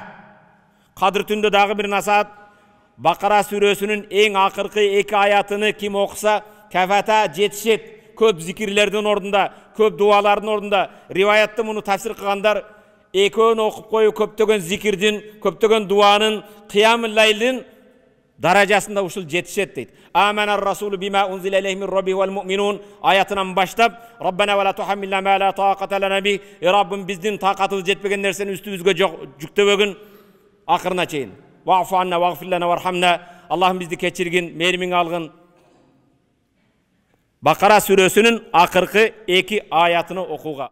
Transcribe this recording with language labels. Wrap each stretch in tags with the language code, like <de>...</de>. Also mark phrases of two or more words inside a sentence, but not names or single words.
<ky>Кадыр түндө дагы бир насаат Бакара сүрөсүнүн эң акыркы 2 аятыны ким окуса, кафата жетишет. Көп зикирлердин ордунда, көп дуалардын ордунда. Риваятта муну тафсир кылгандар экөөнү окуп коюу көптөгөн зикирдин, көптөгөн дуанын, кыямул лейлдин даражасында ушул жетишет дейт.</ky> <ar>آمن الرسول بما أنزل إليه من ربه والمؤمنون</ar> <ky>аятынан баштап,</ky> <ar>ربنا ولا تحملنا ما لا طاقة لنا به,</ar> <ky>Раббым биздин такатыбыз жетпеген нерсени үстүбүзгө жүктөбөгүн акырына чейин.</ky> <ar>واعف عنا واغفر لنا وارحمنا,</ar> <ky>Аллахым бизди кечиргин, мээримиң алгын. Бакара сүрөсүнүн акыркы 2 аятыны окууга</ky>